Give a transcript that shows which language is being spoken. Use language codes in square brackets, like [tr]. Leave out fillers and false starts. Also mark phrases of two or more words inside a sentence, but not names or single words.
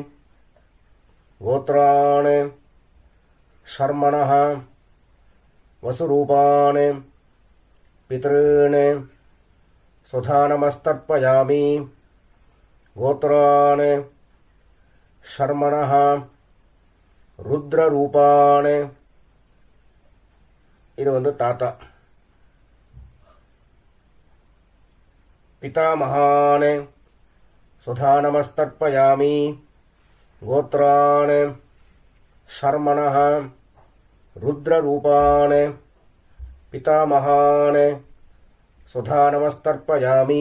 [sa] गोत्रान् शर्मणः वसुरूपान् पितॄन् सुधा नमस्तर्पयामि. गोत्रान् शर्मणः रुद्ररूपान्. [ta] இது தாத்தா. [sa] पितामहान् सुधा नमस्तर्पयामि. गोत्रान् शर्मणः रुद्ररूपान् पितामहान् सुधा नमस्तर्पयामि.